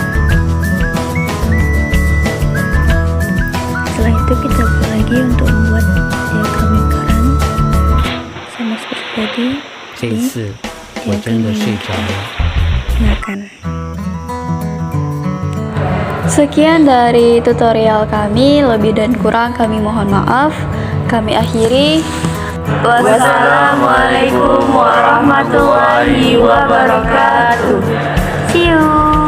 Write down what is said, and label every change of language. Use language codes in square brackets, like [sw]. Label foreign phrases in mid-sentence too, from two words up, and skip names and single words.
[id] Setelah itu kita upload lagi untuk membuat diagram lingkaran sama seperti tadi. [zh] 这次我真的睡着了。 [id] Makan. Sekian dari tutorial kami, lebih dan kurang kami mohon maaf. Kami akhiri. [ar] والسلام عليكم ورحمة الله وبركاته. [en] See you.